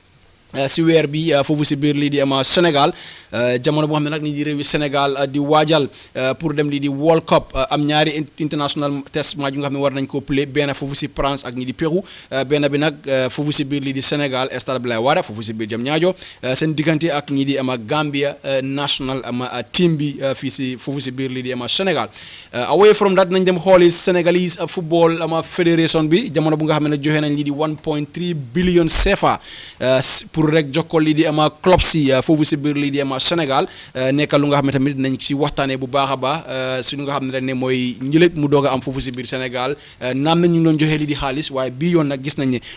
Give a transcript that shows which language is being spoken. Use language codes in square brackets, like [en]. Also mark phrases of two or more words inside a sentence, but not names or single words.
[wo] si weer bi foofu si biir lii di ama Sénégal jamono boo xam ne nag ni di réewi Sénégal di waajal pour dem lii di World Cup am ñaari [en] international test match [wo] yu nga xam ne war nañ ko play benn foofu si France ak ñi di Pérou benn bi nag foofu si biir lii di Sénégal stade Abdoulaye Wade foofu si biir Diamniadio seen diggante ak ñi di ama Gambia national ama team bi fii si foofu si biir lii di ama Sénégal [en] away from that [wo] nañ dem xooli Sénégalese football ama fédération bi jamono bu nga xam ne joxe nañ lii di 1.3 billion CFA pour rek jokkoo lii di ama club si foofu si biir lii di ama Sénégal nekk lu nga xam ne tamit dinañ si waxtaanee bu baax a baax si lu nga xam ne rek ne mooy njëlet mu doog a am foofu si biir Sénégal naam na ñu ngi doon joxe lii di xaalis waaye bii yoon nag gis nañ ne